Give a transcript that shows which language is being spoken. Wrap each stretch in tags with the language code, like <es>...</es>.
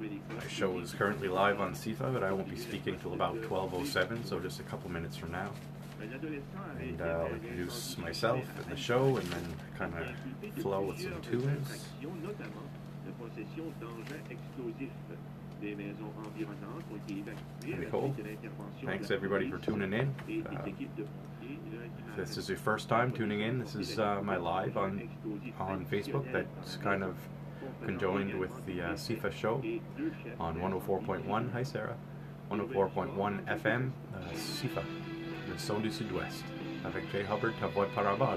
<en>My show is currently live on CIFA, but I won't be speaking till about 12:07, so just a couple minutes from now. And I'll introduce myself and the show, and then kind of flow with some tunes.</en> <fr>Notamment de possession d'engins explosifs. Des maisons environnantes ont été évacuées à la</fr> <en>Cool.</en> <fr>suite de l'intervention.</fr> <en>Thanks everybody for tuning in. If this is your first time tuning in, this is my live on Facebook that's kind of conjoined with the CIFA show on 104.1. Hi Sarah.</en> <fr>104.1 FM, CIFA, le son du Sud-Ouest, avec Jay Hubbard, Voix'd Par-en-Bas.</fr>